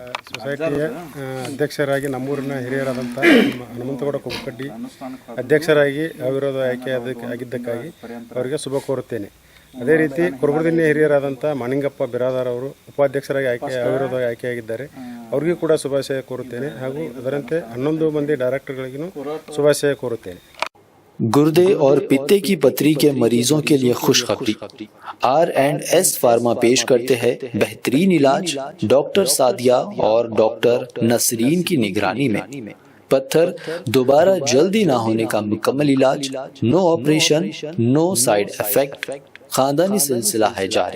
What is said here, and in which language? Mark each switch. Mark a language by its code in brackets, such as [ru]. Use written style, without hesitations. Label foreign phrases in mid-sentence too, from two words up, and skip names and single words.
[kn] ಸೊಸೈಟಿಯ ಅಧ್ಯಕ್ಷರಾಗಿ ನಮ್ಮೂರಿನ ಹಿರಿಯರಾದಂಥ ಹನುಮಂತಗೌಡ ಕುಬ್ಬಕಡ್ಡಿ ಅಧ್ಯಕ್ಷರಾಗಿ ಅವಿರೋಧ ಆಗಿದ್ದಕ್ಕಾಗಿ ಅವರಿಗೆ ಶುಭ ಕೋರುತ್ತೇನೆ. ಅದೇ ರೀತಿ ಕುರುಬರದಿನ್ನಿ ಹಿರಿಯರಾದಂಥ ಮಾನಿಂಗಪ್ಪ ಬಿರಾದಾರ್ ಅವರು ಉಪಾಧ್ಯಕ್ಷರಾಗಿ ಅವಿರೋಧ ಆಯ್ಕೆಯಾಗಿದ್ದಾರೆ. ಅವ್ರಿಗೂ ಕೂಡ ಶುಭಾಶಯ ಕೋರುತ್ತೇನೆ ಹಾಗೂ ಅದರಂತೆ 11 ಮಂದಿ ಡೈರೆಕ್ಟರ್ಗಳಿಗೂ ಶುಭಾಶಯ ಕೋರುತ್ತೇನೆ. [hi] गुर्दे और पित्ते की पथरी के मरीजों के लिए खुशखबरी। R&S फार्मा पेश करते हैं बेहतरीन इलाज डॉक्टर सादिया और डॉक्टर नसरीन की निगरानी में। पत्थर दोबारा जल्दी ना होने का मुकम्मल इलाज, [en] no operation, no side effect, [hi] खानदानी सिलसिला है जारी।